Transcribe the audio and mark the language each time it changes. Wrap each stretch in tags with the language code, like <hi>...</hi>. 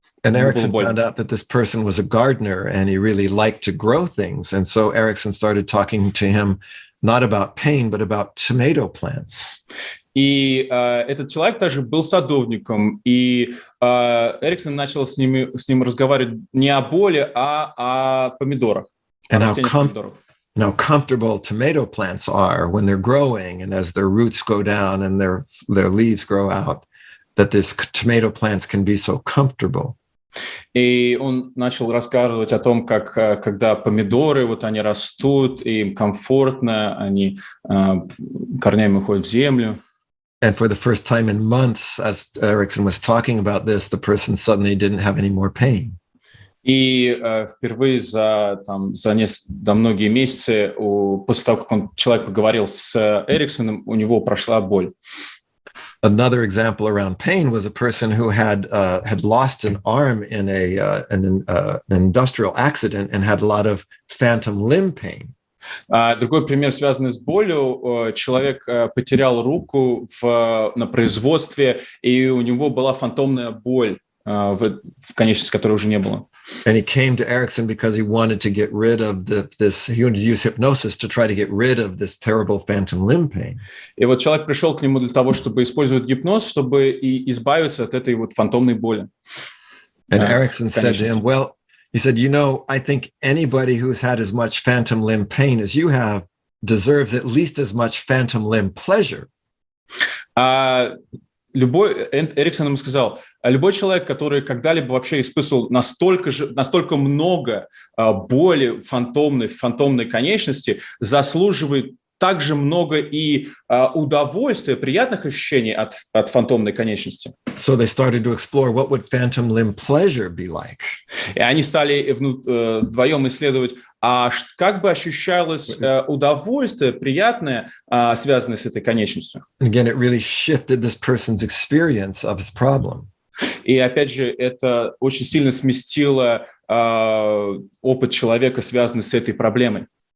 <en>And Erickson found out that this person was a gardener and he really liked to grow things. And so Erickson started talking to him not about pain, but about tomato plants.</en> <ru>И этот человек также был садовником, и Эриксон начал с ним разговаривать не о боли, а о помидорах.</ru> <en>And how comfortable tomato plants are when they're growing and as their roots go down and their leaves grow out, that this tomato plants can be so comfortable.</en> <ru>И он начал рассказывать о том, как когда помидоры, они растут, и им комфортно, они корнями уходят в землю.</ru> <en>And for the first time in months, as Erickson was talking about this, the person suddenly didn't have any more pain.</en> <ru>И впервые за многие месяцы, после того, как человек поговорил с Эриксоном, у него прошла боль.</ru> <en>Another example around pain was a person who had lost an arm in an industrial accident and had a lot of phantom limb pain.</en> <ru>Другой пример, связанный с болью. Человек потерял руку на производстве, и у него была фантомная боль в конечности, которой уже не было.</ru> <en>And he came to Erickson because he wanted to get rid of he wanted to use hypnosis to try to get rid of this terrible phantom limb pain.</en> <ru>И вот человек пришел к нему для того, чтобы использовать гипноз, чтобы и избавиться от этой вот фантомной боли.</ru> <en>And Erickson said to him, well, he said, I think anybody who's had as much phantom limb pain as you have deserves at least as much phantom limb pleasure.</en> <ru>Эриксон ему сказал, любой человек, который когда-либо вообще испытывал настолько много боли в фантомной конечности, заслуживает также много и удовольствия, приятных ощущений от фантомной конечности.</ru> <en>So they started to explore what would phantom limb pleasure be like.</en> <ru>И они стали вдвоем исследовать, как бы ощущалось удовольствие, приятное, связанное с этой конечностью.</ru> <en>And again, it really shifted this person's experience of his problem.</en> <ru>И опять же, это очень сильно сместило опыт человека, связанный с этой проблемой.</ru>